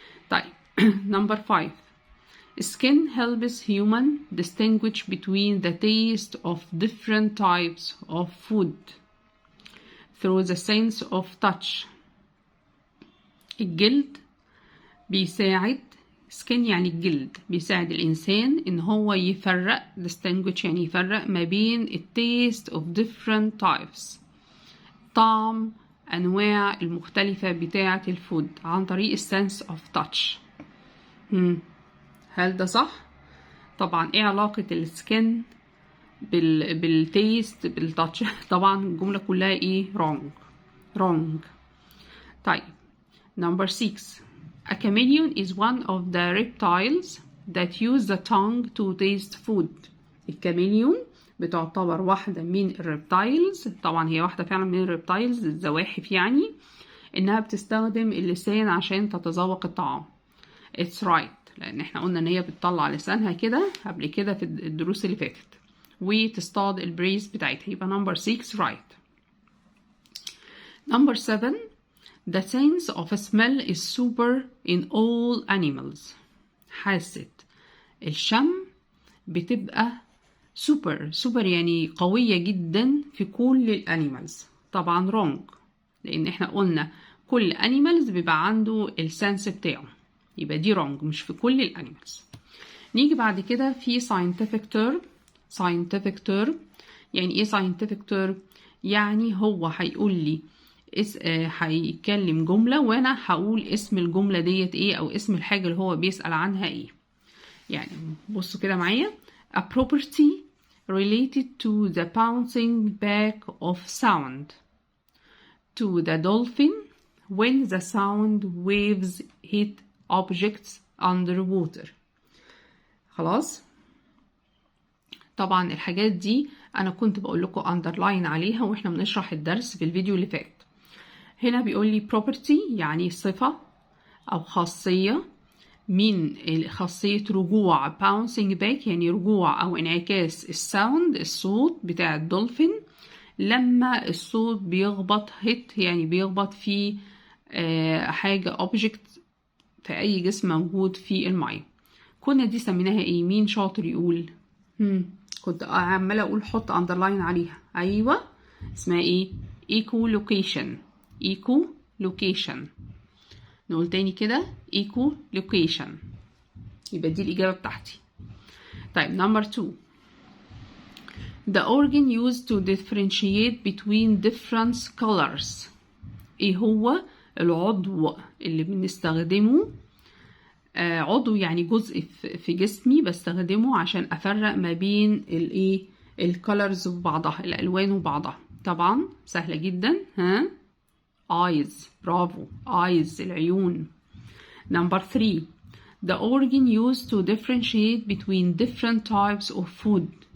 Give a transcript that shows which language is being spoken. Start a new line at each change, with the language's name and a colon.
Arabic: طيب
English: number 5. Skin helps human distinguish between the taste of different types of food through the sense of touch.
Arabic: الجلد بيساعد، skin يعني الجلد، بيساعد الإنسان إن هو يفرق distinguish يعني يفرق ما بين
English: taste of different types،
Arabic: طعم أنواع المختلفة بتاعة الفود عن طريق
English: sense of touch.
Arabic: هل ده صح؟ طبعا ايه علاقة السكن بالتيست بالتاتش؟ طبعا الجملة كلها ايه؟ wrong. طيب
English: number 6. A chameleon is one of the reptiles that use the tongue to taste food.
Arabic: الكاميليون بتعتبر واحدة من الريبتايلز. طبعا هي واحدة فعلا من الريبتايلز الزواحف، يعني انها بتستخدم اللسان عشان تتذوق الطعام.
English: It's right.
Arabic: لان احنا قلنا ان هي بتطلع لسانها كده قبل كده في الدروس اللي فاتت وتصطاد البريز بتاعتها. يبقى
English: number 6 right. number 7. The sense of smell is super in all animals.
Arabic: حاسة الشم بتبقى super يعني قوية جدا في كل الانيمالز. طبعا wrong، لان احنا قلنا كل animals بيبقى عنده السنس بتاعه. يبقى دي wrong، مش في كل الانيمالز. نيجي بعد كده في scientific term. يعني ايه scientific term؟ يعني هو هيقول لي هيكلم جملة وانا هقول اسم الجملة ديت ايه او اسم الحاجة اللي هو بيسأل عنها ايه. يعني بصوا كده معايا.
English: A property related to the bouncing back of sound to the dolphin when the sound waves hit objects underwater.
Arabic: خلاص. طبعا الحاجات دي انا كنت بقول لكم underline عليها واحنا بنشرح الدرس في الفيديو اللي فات. هنا بيقول لي property يعني صفة او خاصية من خاصية رجوع bouncing back، يعني رجوع أو انعكاس الساوند الصوت بتاع الدولفين لما الصوت بيخبط hit، يعني بيخبط في حاجة object في أي جسم موجود في المية. كنا دي سميناها ايه؟ مين شاطر يقول؟ كنت عمالة أقول حط underline عليها. أيوة، اسمها ايه؟ echolocation. echolocation. نقول تاني كده echolocation. يبقى دي الإجابة بتاعتي. طيب number 2.
English: The organ used to differentiate between different colors.
Arabic: ايه هو العضو اللي بنستخدمه؟ عضو يعني جزء في جسمي بستخدمه عشان افرق ما بين الايه الكالرز وبعضها، الالوان وبعضها. طبعا سهله جدا. eyes. برافو، eyes العيون.
English: number 3. the organ used to differentiate between different types of food.